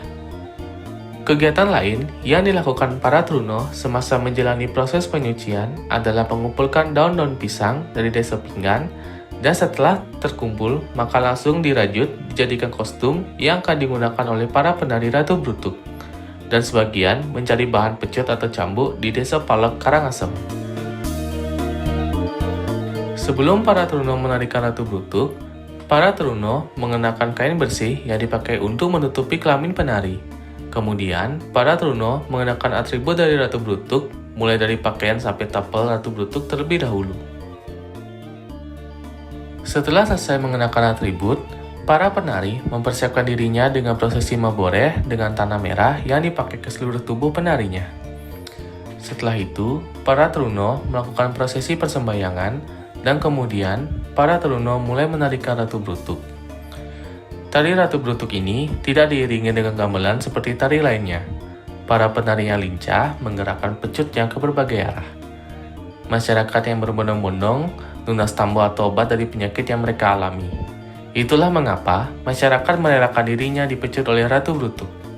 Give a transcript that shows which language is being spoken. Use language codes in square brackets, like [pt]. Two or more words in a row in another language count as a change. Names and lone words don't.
[id] Kegiatan lain yang dilakukan para Truno semasa menjalani proses penyucian adalah mengumpulkan daun-daun pisang dari desa pinggan, dan setelah terkumpul, maka langsung dirajut dijadikan kostum yang akan digunakan oleh para penari Ratu Brutuk, dan sebagian mencari bahan pecut atau cambuk di desa Palek Karangasem. Sebelum para Truno menarikan Ratu Brutuk, para Truno mengenakan kain bersih yang dipakai untuk menutupi kelamin penari. Kemudian, para Truno mengenakan atribut dari Ratu Brutuk, mulai dari pakaian sampai tapel Ratu Brutuk terlebih dahulu. Setelah selesai mengenakan atribut, para penari mempersiapkan dirinya dengan prosesi maboreh dengan tanah merah yang dipakai ke seluruh tubuh penarinya. Setelah itu, para Truno melakukan prosesi persembahyangan dan kemudian para Truno mulai menarikan Ratu Brutuk. Tari Ratu Brutuk ini tidak diiringi dengan gamelan seperti tari lainnya. Para penari yang lincah menggerakkan pecutnya ke berbagai arah. Masyarakat yang berbondong-bondong lunas tambo atau obat dari penyakit yang mereka alami. Itulah mengapa masyarakat merelakan dirinya dipecut oleh Ratu Brutuk.